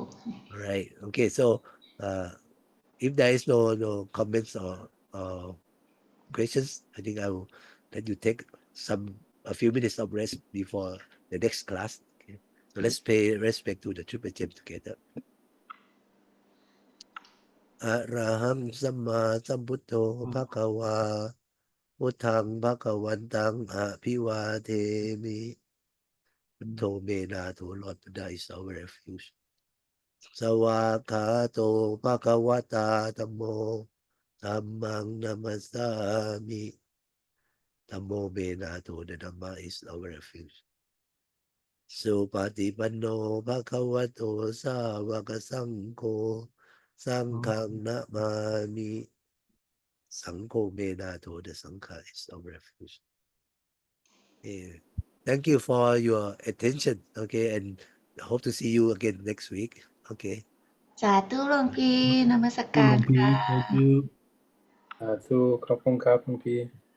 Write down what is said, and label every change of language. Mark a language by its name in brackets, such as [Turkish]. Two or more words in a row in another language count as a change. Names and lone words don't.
[English] All right. Okay. So if there is no comments or questions, I think I will let you take a few minutes of rest before the next class. Okay. So let's pay respect to the triple gem together. [Pali] Araham Samma Sambuddho Bhagava Buddhang Bhagavantam Abhivademi. Buddho Menato, [English] Lord Buddha is our refuge. [Pali] Sawakato Bhagavata Dhammo Dhammang Namasami. Dhammo Menato, [English] the Dhamma is our refuge. [Pali] Supatipanno Bhagavato Savaka Sangho Sanghang Namami. Sangho Menato, [English] the Sangha is our refuge. Yeah. Thank you for your attention. Okay, and hope to see you again next week. Okay. [Thai] สาธุหลวงพี่นมัสการ [English] Thank you. [Thai] ค่ะ [English] Thank you. [Thai] สาธุขอบคุณครับหลวงพี่